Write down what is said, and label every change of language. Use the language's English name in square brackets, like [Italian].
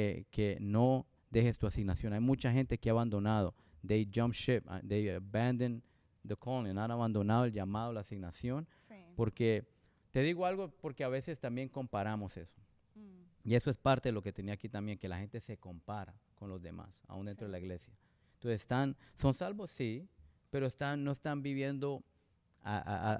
[Spanish] Que no dejes tu asignación. Hay mucha gente que ha abandonado. [English] They jump ship. They abandon the calling. [Spanish] Han abandonado el llamado, la asignación. Sí. Porque, te digo algo, porque a veces también comparamos eso. Mm, Y eso es parte de lo que tenía aquí también, que la gente se compara con los demás, aún dentro de Sí. la iglesia. Entonces, son salvos, sí, pero no están viviendo a